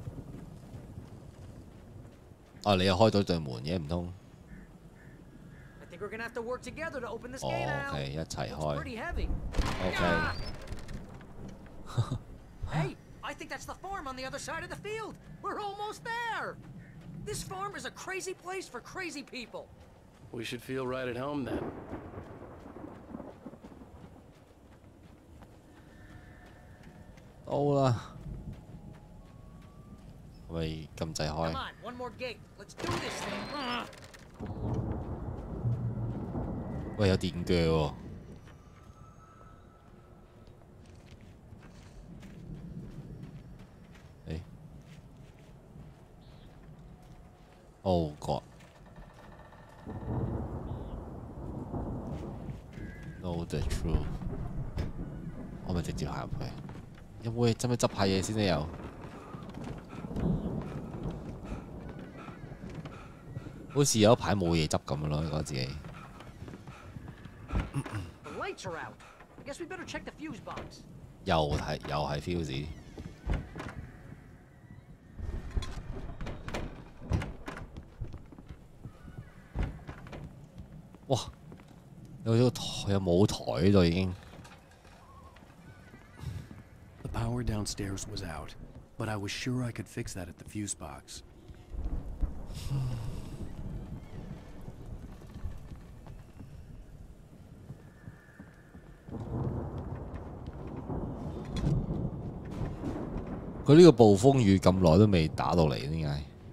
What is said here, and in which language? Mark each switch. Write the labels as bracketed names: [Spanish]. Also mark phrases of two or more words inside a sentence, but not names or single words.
[Cantonese] 啊！你又開到對門嘅唔通？ [English] we're gonna have to work together to open this gate out. [Cantonese] OK， 一齊開。 [English] It's pretty heavy. OK。 Hey, I think that's the farm on the other side of the field. We're almost there. This farm is a crazy place for crazy people. We should feel right at home then. [Cantonese] 到啦，係咪撳掣開 [English] Come on, one more gate. Let's do this thing. [Cantonese] 喂，有電鋸喎。 [English] 誒 ，Oh God! Know the truth. [Cantonese] 我咪直接行入去。有冇使唔使執下嘢先咧？又好似有一排冇嘢執咁樣咯，覺得自己。 [English] The lights are out. I guess we better check the fuse box. [Cantonese] 又係 fuse。哇！有舞台喺度已經。 [English] The power downstairs was out, but I was sure I could fix that at the fuse box. [Cantonese] 佢呢個暴風雨咁耐都未打到嚟，點解？